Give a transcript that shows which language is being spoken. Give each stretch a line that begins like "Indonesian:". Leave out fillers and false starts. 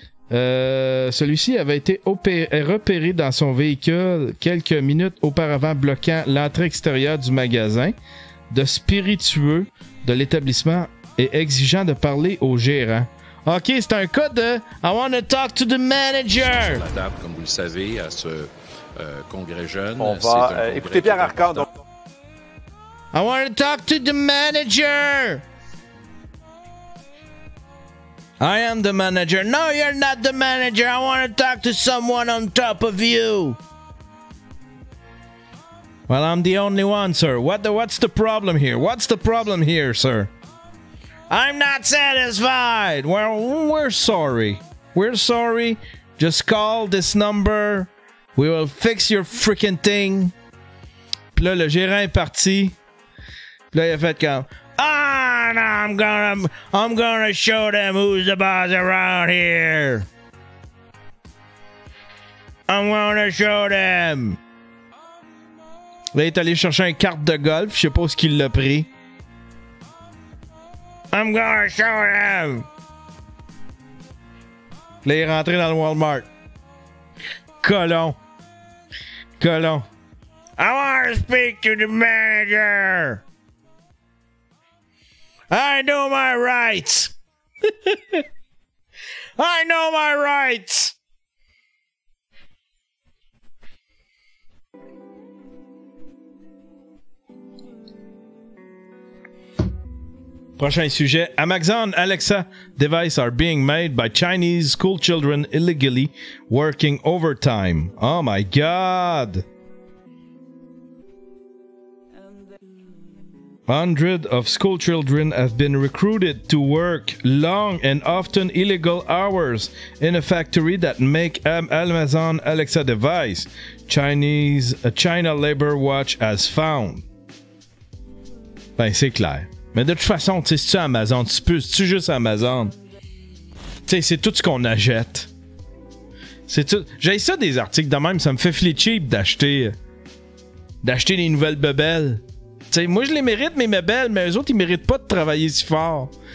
French: Celui-ci avait été repéré dans son véhicule quelques minutes auparavant, bloquant l'entrée extérieure du magasin de spiritueux de l'établissement et exigeant de parler au gérant. Ok, c'est un cas de
English: I want to talk to the manager.
French: Sur la table, comme vous le savez, à ce congrès jeune. On va écouter Pierre Arcan. Donc...
English: I want to talk to the manager. I am the manager. No, you're not the manager. I want to talk to someone on top of you. Well, I'm the only one, sir. What's the problem here? What's the problem here, sir? I'm not satisfied. Well, we're sorry. We're sorry. Just call this number. We will fix your freaking thing.
French: Puis là, le gérant est parti. Puis là, il a fait comme...
English: Ah, no, I'm gonna show them who's the boss around here. I'm gonna show them.
French: Là, il est allé chercher une carte de golf. Je sais pas où qu'il l'a pris.
English: I'm gonna show them.
French: Là, il est rentré dans le Walmart.
English: Colon. I want to speak to the manager. I know my rights. I know my rights.
French: Prochain sujet.
English: Amazon Alexa devices are being made by Chinese school children illegally working overtime. Oh my God. Hundreds of school children have been recruited to work long and often illegal hours in a factory that make Amazon Alexa device. China Labor Watch has found.
French: Ben, c'est clair. Mais de toute façon, tu sais, c'est-tu Amazon? C'est-tu juste Amazon? Tu sais, c'est tout ce qu'on achète. C'est tout. J'ai ça des articles de même, ça me fait filer cheap d'acheter des nouvelles bebelles. Tu sais, moi je les mérite mes bebelles, mais eux autres ils méritent pas de travailler si fort.